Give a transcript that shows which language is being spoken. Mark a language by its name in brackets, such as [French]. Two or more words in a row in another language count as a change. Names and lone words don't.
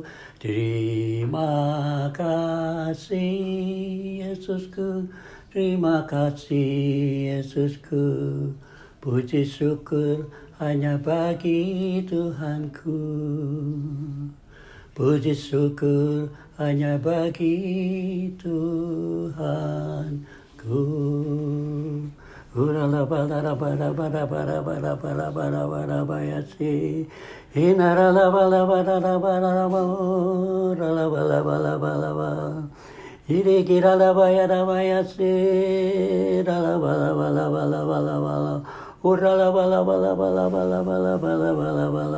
[Indonesian] Terima kasih Yesusku, terima kasih Yesusku. Puji syukur hanya bagi Tuhanku. Puji syukur hanya bagi Tuhanku. Urala bala bala bala bala bala bala bala bala bayasi. Inarala bala bala bala bala bala bala bala bala. Iri kirala bayara bayasi. Rala bala bala bala bala bala. Urala bala bala bala bala bala bala bala bala.